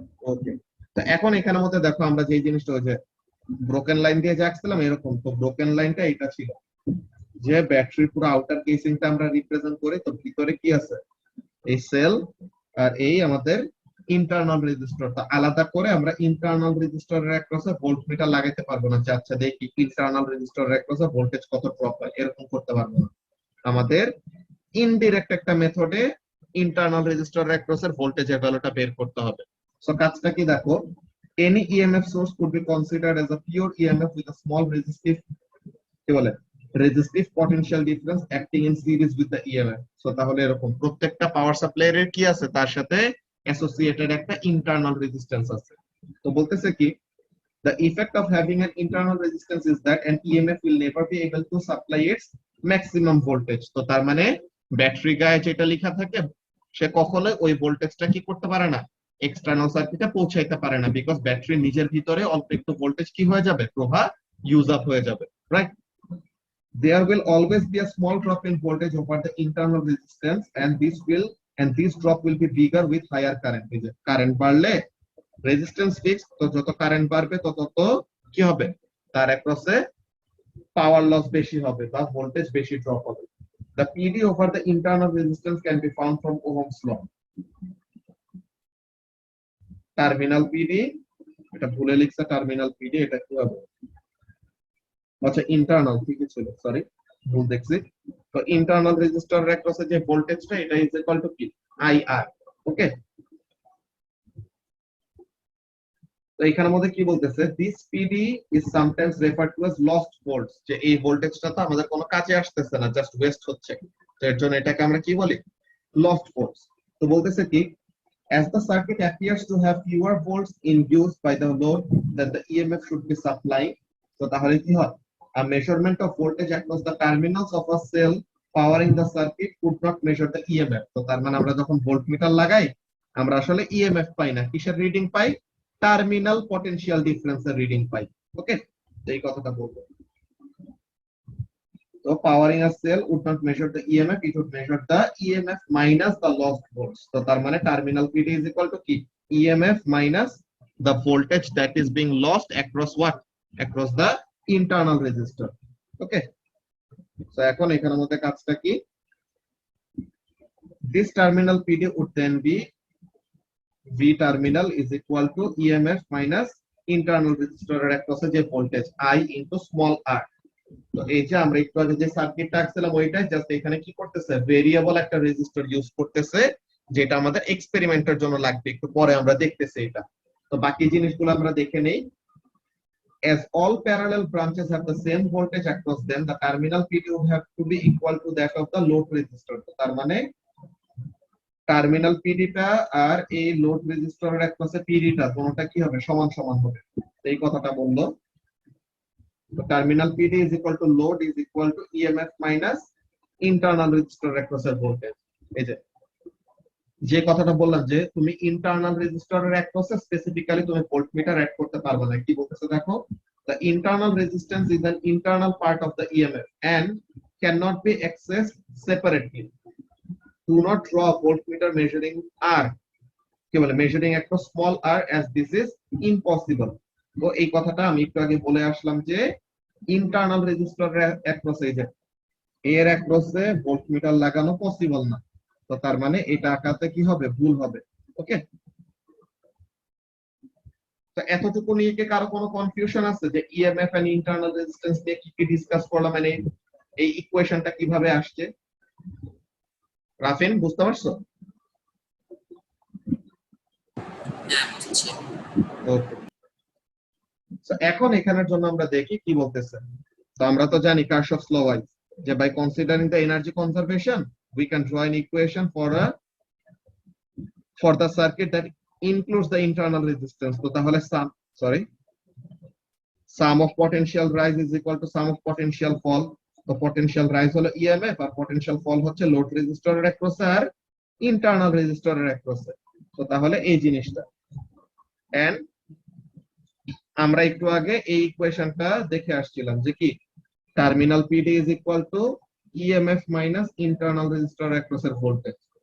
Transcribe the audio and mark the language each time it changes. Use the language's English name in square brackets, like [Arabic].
[Bangla] ওকে, তো এখন এখানের মধ্যে দেখো আমরা যে জিনিসটা, ওই যে ব্রোকেন লাইন দিয়ে যাচ্ছিলাম এরকম, তো ব্রোকেন লাইনটা এটা ছিল যে ব্যাটারির পুরো আউটার কেসিংটা আমরা রিপ্রেজেন্ট করি, তো ভিতরে কি আছে, এই সেল আর এই আমাদের ইন্টারনাল রেজিস্টরটা আলাদা করে আমরা ইন্টারনাল রেজিস্টরের অ্যাক্রসে ভোল্টমিটার লাগাইতে পারবো না, যে আচ্ছা দেখি ইন্টারনাল রেজিস্টরের অ্যাক্রসে ভোল্টেজ কত ড্রপ হয়, এরকম করতে পারবো না। আমাদের ইনডিরেক্ট একটা মেথডে ইন্টারনাল রেজিস্টরের অ্যাক্রসের ভোল্টেজের ভ্যালুটা বের করতে হবে। সো কাজটা কি দেখো, [English] any EMF source could be considered as a pure EMF with a small resistive, [Bangla] কি বলে, [English] resistive potential difference acting in series with the EMF. [Bangla] So তাহলে এরকম প্রত্যেকটা পাওয়ার সাপ্লাইয়ের কি আছে, তার সাথে অ্যাসোসিয়েটেড একটা ইন্টারনাল রেজিস্ট্যান্স আছে। তো বলতেছে কি, [English] the effect of having an internal resistance is that an EMF will never be able to supply its maximum voltage. [Bangla] তো তার মানে ব্যাটারি গায়ে যেটা লেখা থাকে, সে কখনোই ওই ভোল্টেজটা কি করতে পারে না, এক্সটার্নাল সার্কিটে পৌঁছাইতে পারে না, বিকজ ব্যাটারি নিজের ভিতরে অল্প একটু ভোল্টেজ কি হয়ে যাবে, প্রবাহ ইউজ আপ হয়ে যাবে, right? [English] There will always be a small drop in voltage over the internal resistance, and this drop will be bigger with higher current. [Bangla] Current বাড়লে রেজিস্ট্যান্স ফিক্স, তো যত কারেন্ট বাড়বে তত কি হবে, তার অ্যাক্রসে পাওয়ার লস বেশি হবে বা ভোল্টেজ বেশি ড্রপ হবে। [English] The PD over the internal resistance can be found from Ohm's law. [Bangla] Terminal PD, এটা ভুলে লিখছে টার্মিনাল পিডি, এটা কি হবে, আচ্ছা ইন্টারনাল, ঠিকই ছিল, সরি ভুল দেখছি। তো ইন্টারনাল রেজিস্টরের অ্যাক্রসে যে ভোল্টেজটা, এটা [English] is equal to [Bangla] কি, আইআর। ওকে, তো এখানের মধ্যে কি বলতেছে, [English] this PD is sometimes referred to as lost volts, [Bangla] যে এই ভোল্টেজটা তো আমাদের কোনো কাজে আসতেছে না, জাস্ট ওয়েস্ট হচ্ছে, তো এর জন্য এটাকে আমরা কি বলি, লস্ট ভোল্টস। তো বলতেছে কি, [English] as the circuit appears to have fewer volts induced by the load that the EMF should be supplying, [Bangla] তো তাহলে কি হয়, [English] a measurement of voltage across the terminals of a cell powering the circuit could not measure the EMF. [Bangla] তো তার মানে আমরা যখন voltmeter লাগাই, আমরা আসলে EMF পাই না, কিসের রিডিং পাই, টার্মিনাল পটেনশিয়াল ডিফারেন্সের রিডিং পাই। ওকে, এই কথাটা বলবো। [English] So powering a cell would not measure the EMF, it would measure the EMF minus the lost volts. So [Bangla] তার মানে [English] terminal PD is equal to [Bangla] কি, [English] EMF minus the voltage that is being lost across what, across the internal resistor. Okay, so [Bangla] এখন এখানের মধ্যে কাজটা কি, [English] this terminal PD would then be [Bangla] V terminal is equal to EMF minus internal রেজিস্টরের অ্যাক্রসে যে voltage I into small r। তো এই যে আমরা একটু আগে যে সার্কিটটা আঁকছিলাম ওইটাই, জাস্ট এখানে কি করতেছে, ভেরিয়েবল একটা রেজিস্টর ইউজ করতেছে যেটা আমাদের এক্সপেরিমেন্টের জন্য লাগবে, একটু পরে আমরা দেখতেছি এটা। তো বাকি জিনিসগুলো আমরা দেখে নেই। [English] As all parallel branches have the same voltage across them, the terminal PD would have to be equal to that of the load resistor. [Bangla] তো তার মানে টার্মিনাল পিডিটা আর এই লোড রেজিস্টরের অ্যাক্রসে পিডিটা কোনটা কি হবে, সমান সমান হবে। তো এই কথাটা বললো। তো terminal PD is equal to load is equal to EMF minus internal রেজিস্টরের অ্যাক্রসের voltage. এই যে কথাটা বললাম যে তুমি ইন্টারনাল রেজিস্টরের অ্যাক্রসে স্পেসিফিক্যালি তুমি ভোল্টমিটার অ্যাড করতে পারবে না। কি বলতেছে দেখো, [English] the internal resistance is an internal part of the EMF and cannot be accessed separately. Do not draw a voltmeter measuring R, [Bangla] কি বলে, [English] measuring across small r, as this is impossible. [Bangla] তো এই কথাটা আমি একটু আগে বলে আসলাম যে ইন্টারনাল রেজিস্টরের অ্যাক্রসে যে এর অ্যাক্রসে ভোল্টমিটার লাগানো পসিবল না। তো তার মানে এটা আঁকাতে কি হবে, ভুল হবে। ওকে, তো এতটুকু নিয়ে কি কারো কোনো কনফিউশন আছে যে ইএমএফ এন্ড ইন্টারনাল রেজিস্ট্যান্স নিয়ে কি কি ডিসকাস করলাম, মানে এই ইকুয়েশনটা কিভাবে আসছে? রাফিন, বুঝতে পারছো? হ্যাঁ, বুঝছি। ওকে, সো এখন এখানের জন্য আমরা দেখি কি বলতেছে। তো আমরা তো জানি কারশফস ল ওয়াইজ যে [English] By considering the energy conservation we can draw an equation for the circuit that includes the internal resistance. [Bangla] তো তাহলে [English] sum of potential rise is equal to sum of potential fall. [Bangla] তো [English] potential rise [Bangla] হলো EMF আর [English] potential fall [Bangla] হচ্ছে load রেজিস্টরের অ্যাক্রসে আর internal রেজিস্টরের অ্যাক্রসে। তো তাহলে এই জিনিসটা, and আমরা একটু আগে এই ইকুয়েশনটা দেখে আসছিলাম যে কি terminal [English] PD is equal to EMF [Bangla] minus internal রেজিস্টরের অ্যাক্রসের voltage.